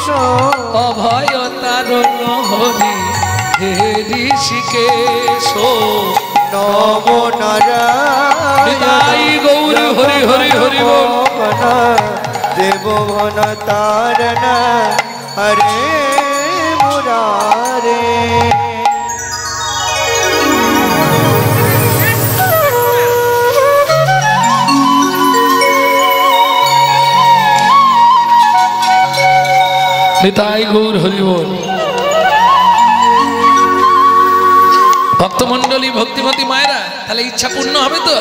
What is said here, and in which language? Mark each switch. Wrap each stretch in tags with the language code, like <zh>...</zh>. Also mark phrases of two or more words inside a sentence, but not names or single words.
<sa>अभय तारण हरि हे ऋषिकेश। नमो नारायण गौरी हरि हरि हरि बोल। देवभुवन तारण हरे मुरारे। निताई गौर हरि बोल।</sa> <bn>ভক্তমণ্ডলী ভক্তিমতী মায়েরা, তাহলে ইচ্ছা পূর্ণ হবে তো?</bn>